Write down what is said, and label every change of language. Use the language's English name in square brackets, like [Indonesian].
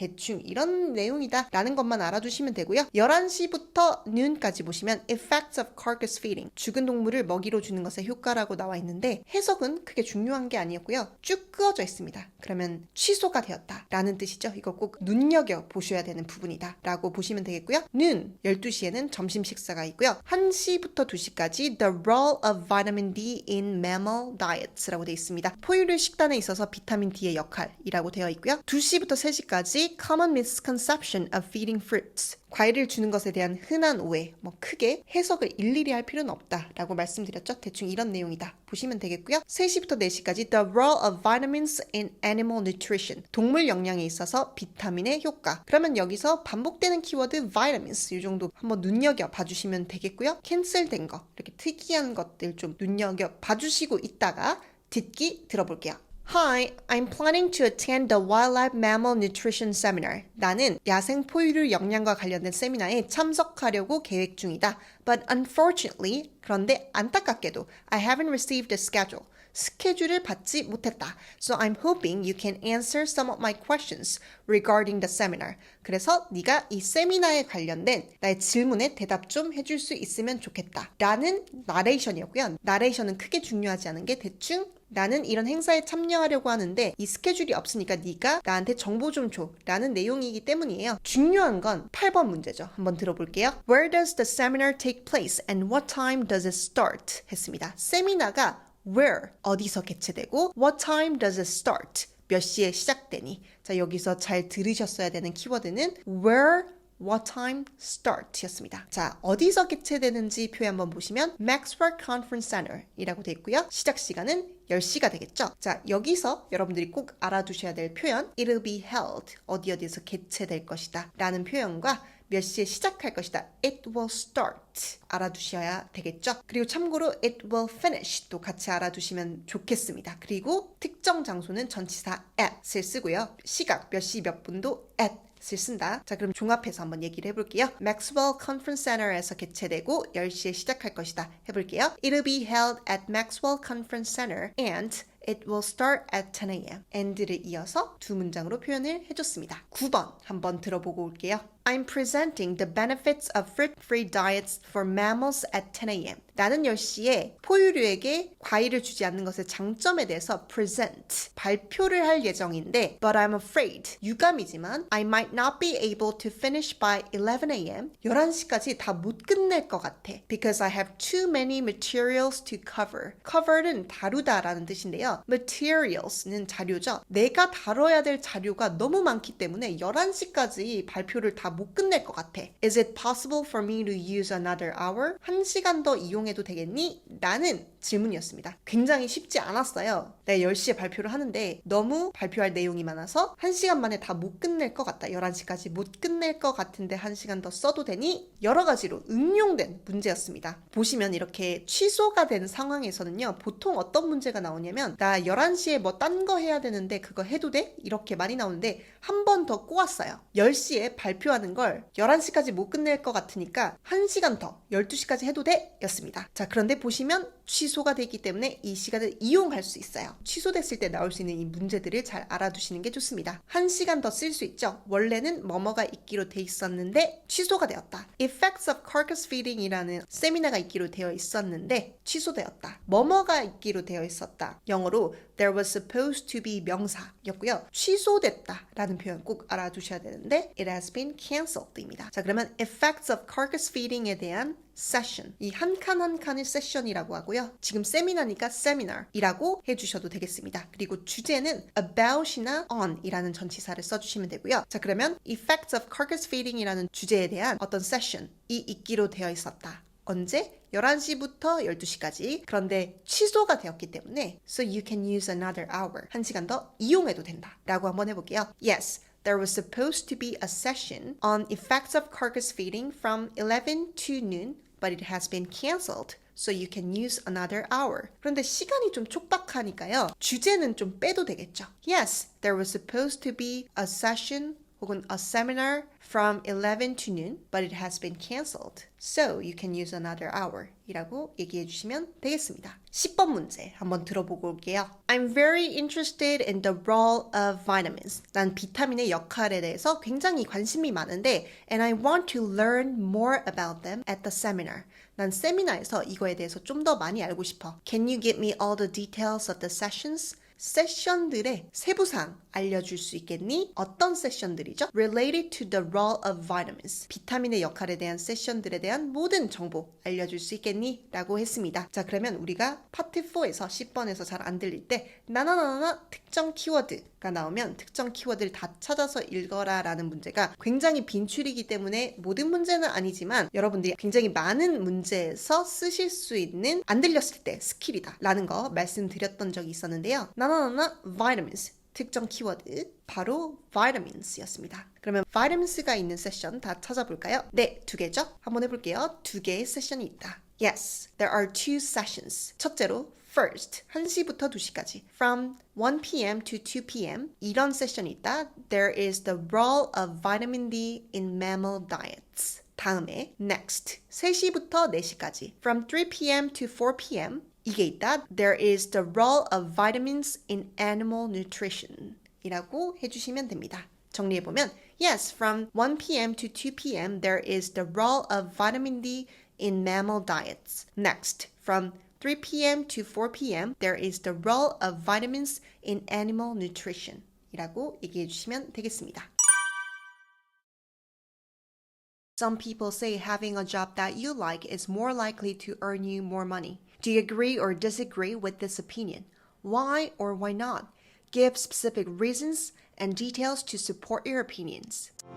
[Korean] 대충 이런 내용이다 라는 것만 알아두시면 되고요. 11시부터 noon까지 보시면 Effects of Carcass Feeding, 죽은 동물을 먹이로 주는 것의 효과라고 나와 있는데 해석은 크게 중요한 게 아니었고요. 쭉 그어져 있습니다. 그러면 취소가 되었다 라는 뜻이죠. 이거 꼭 눈여겨보셔야 되는 부분이다 라고 보시면 되겠고요. noon, 12시에는 점심 식사가 있고요. 1시부터 2시까지 The Role of Vitamin D in Mammal Diets 라고 되어 있습니다. 포유류 식단에 있어서 비타민 D의 역할이라고 되어 있고요. 2시부터 3시까지 Common Misconception of Feeding Fruits, 과일을 주는 것에 대한 흔한 오해, 뭐 크게 해석을 일일이 할 필요는 없다라고 말씀드렸죠. 대충 이런 내용이다 보시면 되겠고요. 3시부터 4시까지 The Role of Vitamins in Animal Nutrition, 동물 영양에 있어서 비타민의 효과. 그러면 여기서 반복되는 키워드 vitamins 이 정도 한번 눈여겨 봐주시면 되겠고요. 캔슬된 거, 이렇게 특이한 것들 좀 눈여겨 봐주시고 있다가 듣기 들어볼게요. [English] Hi, I'm planning to attend the Wildlife Mammal Nutrition Seminar. [Korean] 나는 야생 포유류 영양과 관련된 세미나에 참석하려고 계획 중이다. [English] But unfortunately, [Korean] 그런데 안타깝게도 [English] I haven't received a schedule. [Korean] 스케줄을 받지 못했다. [English] So I'm hoping you can answer some of my questions regarding the seminar. [Korean] 그래서 네가 이 세미나에 관련된 나의 질문에 대답 좀 해줄 수 있으면 좋겠다. 라는 나레이션이었고요. 나레이션은 크게 중요하지 않은 게 대충 나는 이런 행사에 참여하려고 하는데 이 스케줄이 없으니까 네가 나한테 정보 좀 줘 라는 내용이기 때문이에요. 중요한 건 8번 문제죠. 한번 들어볼게요. [English] Where does the seminar take place and what time does it start? [Korean] 했습니다. 세미나가 where, 어디서 개최되고 [English] what time does it start? [Korean] 몇 시에 시작되니? 자, 여기서 잘 들으셨어야 되는 키워드는 where, what time start 였습니다. 자, 어디서 개최되는지 표현 한번 보시면 Maxwell Conference Center 이라고 되어 있고요. 시작 시간은 10시가 되겠죠. 자, 여기서 여러분들이 꼭 알아두셔야 될 표현 [English] It'll be held, [Korean] 어디서 개최될 것이다 라는 표현과 몇 시에 시작할 것이다. [English] It will start. [Korean] 알아두셔야 되겠죠. 그리고 참고로 [English] it will finish [Korean] 도 같이 알아두시면 좋겠습니다. 그리고 특정 장소는 전치사 at을 쓰고요. 시각 몇 시 몇 분도 at을 쓴다. 자, 그럼 종합해서 한번 얘기를 해볼게요. Maxwell Conference Center에서 개최되고 10시에 시작할 것이다. 해볼게요. [English] It'll be held at Maxwell Conference Center and It will start at 10 a.m. [Korean] and를 이어서 두 문장으로 표현을 해줬습니다. 9번 한번 들어보고 올게요. [English] I'm presenting the benefits of fruit-free diets for mammals at 10 a.m. [Korean] 나는 10시에 포유류에게 과일을 주지 않는 것의 장점에 대해서 present, 발표를 할 예정인데 [English] But I'm afraid, [Korean] 유감이지만 [English] I might not be able to finish by 11 a.m. [Korean] 11시까지 다 못 끝낼 것 같아. [English] Because I have too many materials to cover. [Korean] cover는 다루다라는 뜻인데요. materials는 자료죠. 내가 다뤄야 될 자료가 너무 많기 때문에 11시까지 발표를 다 못 끝낼 것 같아. [English] Is it possible for me to use another hour? [Korean] 1시간 더 이용해도 되겠니? 라는 질문이었습니다. 굉장히 쉽지 않았어요. 내가 10시에 발표를 하는데 너무 발표할 내용이 많아서 1시간 만에 다 못 끝낼 것 같다. 11시까지 못 끝낼 것 같은데 1시간 더 써도 되니? 여러 가지로 응용된 문제였습니다. 보시면 이렇게 취소가 된 상황에서는요. 보통 어떤 문제가 나오냐면 나 11시에 뭐 딴 거 해야 되는데 그거 해도 돼? 이렇게 많이 나오는데 한 번 더 꼬았어요. 10시에 발표하는 걸 11시까지 못 끝낼 것 같으니까 1시간 더 12시까지 해도 돼? 였습니다. 자, 그런데 보시면 취소가 되기 때문에 이 시간을 이용할 수 있어요. 취소됐을 때 나올 수 있는 이 문제들을 잘 알아두시는 게 좋습니다. 1시간 더 쓸 수 있죠. 원래는 뭐뭐가 있기로 돼 있었는데 취소가 되었다. Effects of Carcass Feeding 이라는 세미나가 있기로 되어 있었는데 취소되었다. 뭐뭐가 있기로 되어 있었다. 영어로 [English] there was supposed to be [Korean] 명사였고요. 취소됐다 라는 표현 꼭 알아두셔야 되는데 [English] it has been cancelled [Korean] 입니다. 자, 그러면 Effects of Carcass Feeding에 대한 session. 이 한 칸 한 칸을 세션이라고 하고요. 지금 세미나니까 seminar이라고 해주셔도 되겠습니다. 그리고 주제는 about이나 on 이라는 전치사를 써주시면 되고요. 자, 그러면 effects of carcass feeding이라는 주제에 대한 어떤 session이 있기로 되어 있었다. 언제? 11시부터 12시까지. 그런데 취소가 되었기 때문에 [English] so you can use another hour. [Korean] 1시간 더 이용해도 된다. 라고 한번 해볼게요. Yes. [English] There was supposed to be a session on effects of carcass feeding from 11 to noon, but it has been cancelled. So you can use another hour. [Korean] 그런데 시간이 좀 촉박하니까요. 주제는 좀 빼도 되겠죠. [English] Yes, there was supposed to be a session [Korean] 혹은 [English] a seminar from 11 to noon, but it has been cancelled. So you can use another hour. [Korean] 이라고 얘기해 주시면 되겠습니다. 10번 문제 한번 들어보고 올게요. [English] I'm very interested in the role of vitamins. [Korean] 난 비타민의 역할에 대해서 굉장히 관심이 많은데 [English] and I want to learn more about them at the seminar. [Korean] 난 세미나에서 이거에 대해서 좀 더 많이 알고 싶어. [English] Can you give me all the details of the sessions? [Korean] 세션들의 세부사항 알려줄 수 있겠니? 어떤 세션들이죠? [English] Related to the role of vitamins. [Korean] 비타민의 역할에 대한 세션들에 대한 모든 정보 알려줄 수 있겠니? 라고 했습니다. 자, 그러면 우리가 파트 4에서 10번에서 잘 안 들릴 때 나나나나 특정 키워드가 나오면 특정 키워드를 다 찾아서 읽어라 라는 문제가 굉장히 빈출이기 때문에 모든 문제는 아니지만 여러분들이 굉장히 많은 문제에서 쓰실 수 있는 안 들렸을 때 스킬이다 라는 거 말씀드렸던 적이 있었는데요. 나나나나 vitamins 특정 키워드 바로 vitamins였습니다. 그러면 vitamins가 있는 세션 다 찾아볼까요? 네, 2개죠? 한번 해볼게요. 2개의 세션이 있다. [English] Yes, there are 2 sessions. [Korean] 첫째로 First, 1시부터 2시까지. [English] From 1 p.m. to 2 p.m. [Korean] 이런 세션이 있다. [English] There is the role of vitamin D in mammal diets. [Korean] 다음에 Next, 3시부터 4시까지. [English] From 3 p.m. to 4 p.m. [Korean] 이게 있다. [English] There is the role of vitamins in animal nutrition. [Korean] 이라고 해주시면 됩니다. 정리해보면 [English] Yes, from 1 p.m. to 2 p.m. there is the role of vitamin D in mammal diets. Next, from 3 p.m. to 4 p.m. there is the role of vitamins in animal nutrition. [Korean] 이라고 얘기해 주시면 되겠습니다. [English] Some people say having a job that you like is more likely to earn you more money. Do you agree or disagree with this opinion? Why or why not? Give specific reasons and details to support your opinions.